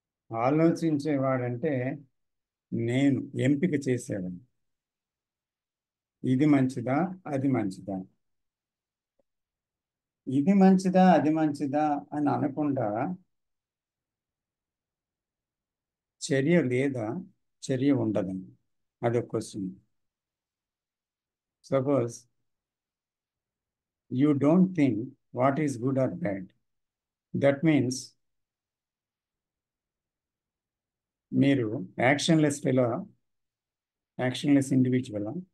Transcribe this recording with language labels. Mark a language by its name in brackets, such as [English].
[Telugu] ఆలోచించేవాడంటే నేను ఎంపిక చేసేవాడిని, ఇది మంచిదా అది మంచిదా, ఇది మంచిదా అది మంచిదా అని అనకుండా చర్య లేదా చర్య ఉండదని అదొక question. [English] Suppose you don't think what is good or bad. That means [Telugu] మీరు [English] Actionless fellow, actionless individual.